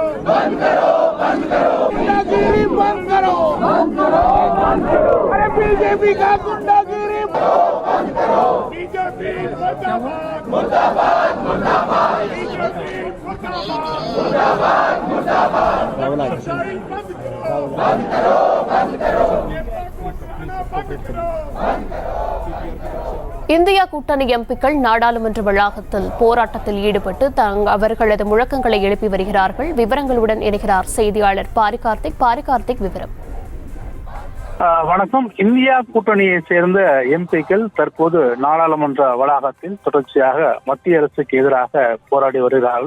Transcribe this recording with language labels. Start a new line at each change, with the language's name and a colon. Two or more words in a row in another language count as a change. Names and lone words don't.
Hindi: बंद करो बंद करो, गुंडागिरी बंद करो बंद करो बंद करो, अरे बीजेपी का गुंडागिरी बंद करो, बीजेपी मुर्दाबाद मुर्दाबाद मुर्दाबाद, बीजेपी मुर्दाबाद मुर्दाबाद मुर्दाबाद, लश्करशाही बंद करो बंद करो बंद करो, बंद करो।
Tamil: இந்தியா கூட்டணி எம்பிக்கள் நாடாளுமன்ற வளாகத்தில் போராட்டத்தில் ஈடுபட்டு அவர்களது முழக்கங்களை எழுப்பி வருகிறார்கள். விவரங்களுடன் இணைகிறார் செய்தியாளர் பாரிகார்த்திக். விவரம். வணக்கம். இந்தியா கூட்டணியை சேர்ந்த எம்பிக்கள் தற்போது நாடாளுமன்ற வளாகத்தில் தொடர்ச்சியாக மத்திய அரசுக்கு எதிராக போராடி வருகிறார்கள்.